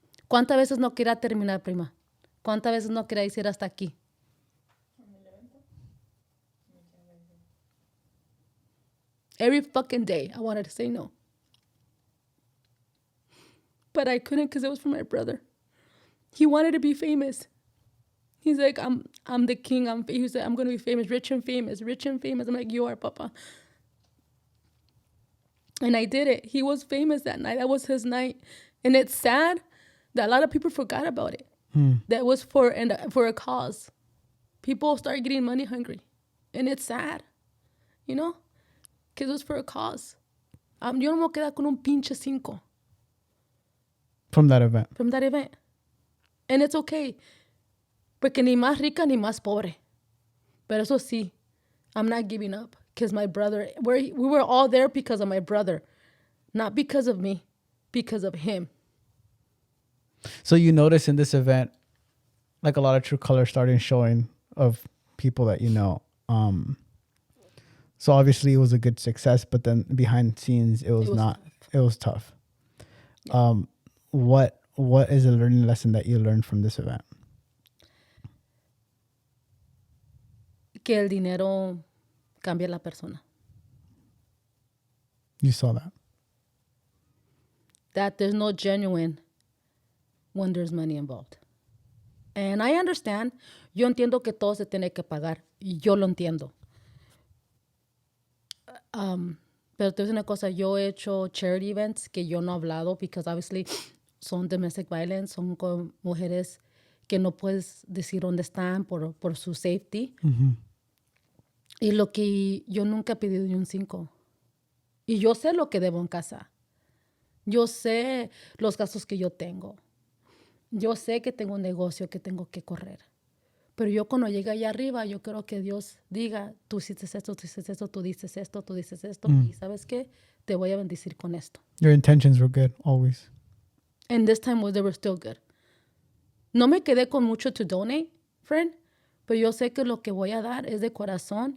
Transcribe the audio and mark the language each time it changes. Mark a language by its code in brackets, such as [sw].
[es] ¿Cuántas veces no quería terminar, prima? ¿Cuántas veces no quería decir hasta aquí? [en] Every fucking day, I wanted to say no. But I couldn't because it was for my brother. He wanted to be famous. He's like, I'm the king. He said, I'm going to be famous, rich and famous, rich and famous. I'm like, you are, Papa. And I did it. He was famous that night. That was his night. And it's sad that a lot of people forgot about it. That was for a cause. People start getting money hungry. And it's sad, you know? Because it was for a cause. [es] Yo no me voy a quedar con un pinche 5. [en] From that event. From that event. And it's okay. [es] Porque ni más rica ni más pobre. Pero eso sí, [en] I'm not giving up. Because my brother, we were all there because of my brother. Not because of me. Because of him. So you notice in this event, like a lot of true colors starting showing of people that you know. So obviously it was a good success, but then behind the scenes it was not. Tough. It was tough. Yeah. What is a learning lesson that you learned from this event? [es] Que el dinero cambia la persona. [en] You saw that. That there's no genuine when there's money involved. And I understand. [es] Yo entiendo que todo se tiene que pagar. Yo lo entiendo. Pero te voy a decir una cosa. Yo he hecho charity events que yo no he hablado [en] because obviously [es] son [en] domestic violence. [es] Son con mujeres que no puedes decir dónde están por su safety. Mm-hmm. Y lo que yo nunca he pedido ni un 5. Y yo sé lo que debo en casa. Yo sé los gastos que yo tengo. Yo sé que tengo un negocio que tengo que correr. Pero yo cuando llegue allá arriba, yo quiero que Dios diga, tú hiciste esto, tú dices esto, tú dices esto, tú dices esto. Y ¿sabes qué? Te voy a bendecir con esto. [en] Your intentions were good, always. And this time they were still good. [es] No me quedé con mucho [en] to donate, friend. [es] Pero yo sé que lo que voy a dar es de corazón.